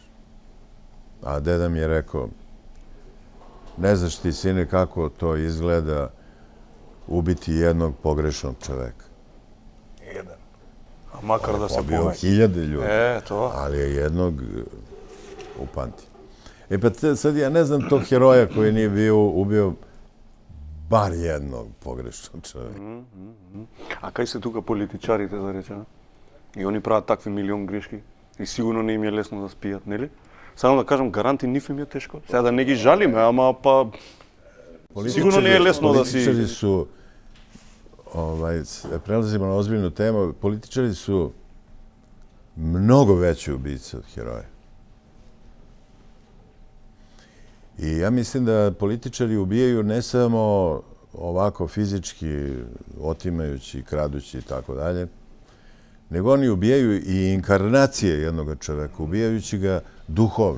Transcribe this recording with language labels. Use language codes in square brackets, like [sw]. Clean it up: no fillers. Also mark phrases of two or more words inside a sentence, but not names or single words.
[sr] A deda mi je rekao, ne znaš ti, sine, kako to izgleda ubiti jednog pogrešnog čoveka. Jedan. A makar da se pobio pomeće. 1000 ljudi, to. ali je jednog upamtio. Pa sad ja ne znam tog heroja koji nije bio ubio bar jednog pogrešnog čoveka. [mk] А кај се тука политичарите, да речеме? И они прават такви милион грешки. И сигурно не им е лесно да спијат, нели? Само да кажам, гаранти нив им е тешко. Сега да не ги жалиме, ама па... Сигурно не е лесно да си... [sr] Političari su, prelazimo na ozbiljnu temu, političari su mnogo veći ubice od heroja. I ja mislim da političari ubijaju ne samo ovako fizički, otimajući, kradući i tako dalje, nego oni ubijaju i inkarnacije jednog čoveka, ubijajući ga duhovno.